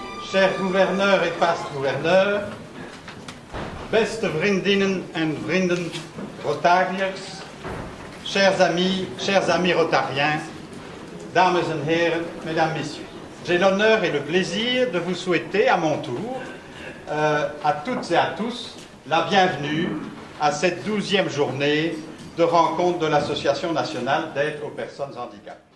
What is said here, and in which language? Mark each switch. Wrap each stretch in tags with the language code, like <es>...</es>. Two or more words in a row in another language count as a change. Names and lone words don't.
<fr>Chers gouverneurs et past-gouverneurs,</fr> <nl>beste vriendinnen en vrienden Rotariërs,</nl> <fr>chers amis rotariens,</fr> <nl>dames et heren,</nl> <fr>mesdames, messieurs. J'ai l'honneur et le plaisir de vous souhaiter à mon tour, à toutes et à tous, la bienvenue à cette 12e journée de rencontre de l'Association nationale d'aide aux personnes handicapées.</fr>